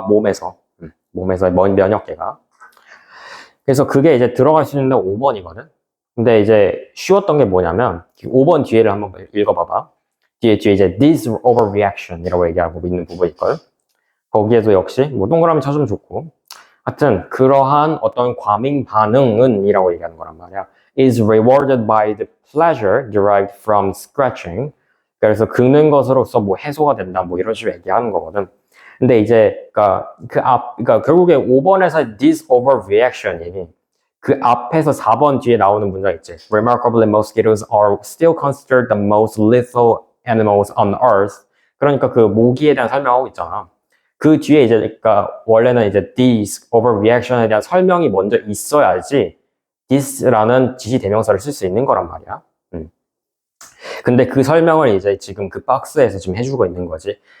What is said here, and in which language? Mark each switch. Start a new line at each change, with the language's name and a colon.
Korean: 몸에서 면역계가. 그래서 그게 이제 들어갈 수 있는 5번이거든. 근데 이제 쉬웠던 게 뭐냐면 5번 뒤에를 한번 읽어봐봐. 뒤에 이제
English: this overreaction
Korean: 이라고 얘기하고 있는 부분이 있거든. 거기에도 역시 뭐 동그라미 쳐주면 좋고. 하여튼 그러한 어떤 과민 반응은 이라고 얘기하는 거란 말이야.
English: is rewarded by the pleasure derived from scratching.
Korean: 그래서 긁는 것으로서 뭐 해소가 된다 뭐 이런 식으로 얘기하는 거거든. 근데 이제 그러니까 결국에 5번에서
English: this overreaction
Korean: 이 그 앞에서 4번 뒤에 나오는 문장 있지.
English: Remarkably, mosquitoes are still considered the most lethal animals on earth.
Korean: 그러니까 그 모기에 대한 설명하고 있잖아. 그 뒤에 이제 그러니까 원래는 이제
English: this overreaction
Korean: 에 대한 설명이 먼저 있어야지 this라는 지시 대명사를 쓸 수 있는 거란 말이야. 근데 그 설명을 이제 지금 그 박스에서 지금 해주고 있는 거지.